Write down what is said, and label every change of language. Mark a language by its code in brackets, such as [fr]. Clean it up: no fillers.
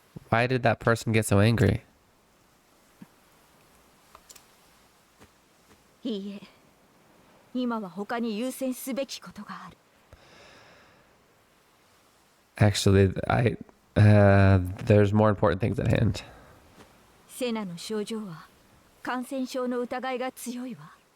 [en] Why did that person get so angry? [ja] いいえ、今は他に優先すべきことがある。 [en] Actually, there's more important things at hand. [ja] セナの症状は感染症の疑いが強いわ。